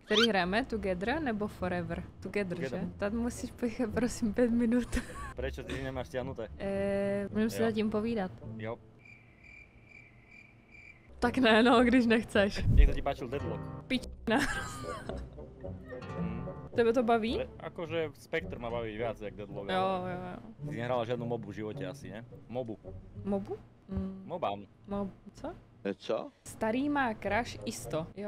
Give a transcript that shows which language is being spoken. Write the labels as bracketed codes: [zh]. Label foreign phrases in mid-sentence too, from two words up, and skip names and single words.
[cs] Který hrajeme? Together nebo Forever? Together, že? Tady musíš počkat prosím 5 minut. [sk] Prečo ty nemáš stiahnuté? [cs] Můžeme si zatím povídat. Jo. Tak ne, no, když nechceš. [sk] Jak sa ti páčil Deadlock? [cs] Pičina. Tebe to baví? [sk] Akože Spectre ma baví viac jak Deadlock. [cs] Jo. [sk] Ty nehrala žiadnu mobu v živote asi, ne? Mobu. Mobu? Mobám. [cs] Co? Co? [sk] Starý má crush isto. Jo.